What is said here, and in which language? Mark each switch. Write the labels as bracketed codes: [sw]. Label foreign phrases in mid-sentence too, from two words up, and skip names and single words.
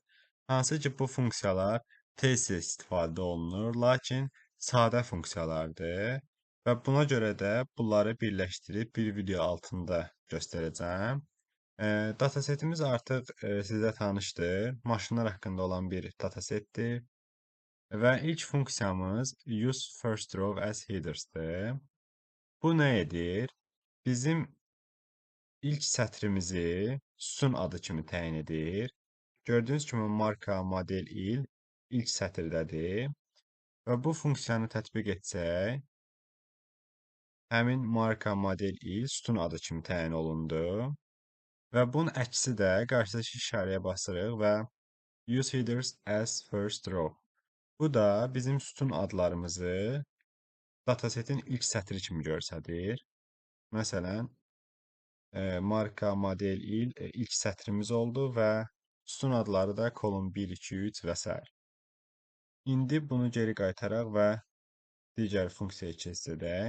[az] Hansı ki, bu funksiyalar tez-tez istifadə olunur, lakin sadə funksiyalardır və buna görə də bunları birləşdirib bir video altında göstərəcəm. Datasetimiz artıq sizə tanışdır. Maşınlar haqqında olan bir datasetdir və ilk funksiyamız [en] use first row as headers'dır. [az] Bu nə edir? Bizim İlk sətrimizi sütun adı kimi təyin edir. Gördüyünüz kimi marka, model, il ilk sətirdədir və bu funksiyanı tətbiq etsək, həmin marka, model, il sütun adı kimi təyin olundu və bunun əksi də qarşıdakı işarəyə basırıq və [en] use headers as first row. [az] Bu da bizim sütun adlarımızı datasetin ilk sətri kimi göstərir. Məsələn, marka, model, il ilk sətrimiz oldu və sütun adları da kolon 1, 2, 3 və s. İndi bunu geri qaytaraq və digər funksiyaya keçirdək.